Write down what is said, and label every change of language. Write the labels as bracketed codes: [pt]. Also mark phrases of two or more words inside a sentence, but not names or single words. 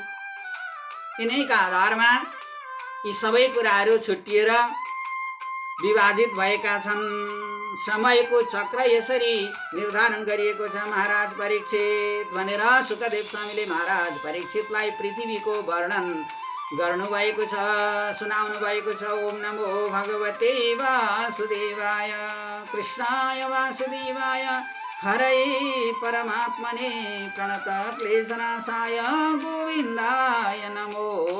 [ne] यिनैका आधारमा यी सबै कुराहरू छुट्टिएर विभाजित भएका छन्। समयको चक्र यसरी निर्धारण गरिएको छ महाराज परीक्षित भनेर सुखदेव स्वामीले महाराज परीक्षितलाई पृथ्वीको वर्णन गर्नुभएको छ, सुनाउनु भएको छ। [sa] ओम नमो भगवते वासुदेवाय कृष्णाय वासुदेवाय हरे परमात्मने प्रणत क्लेशनाशाय गोविन्दाय नमो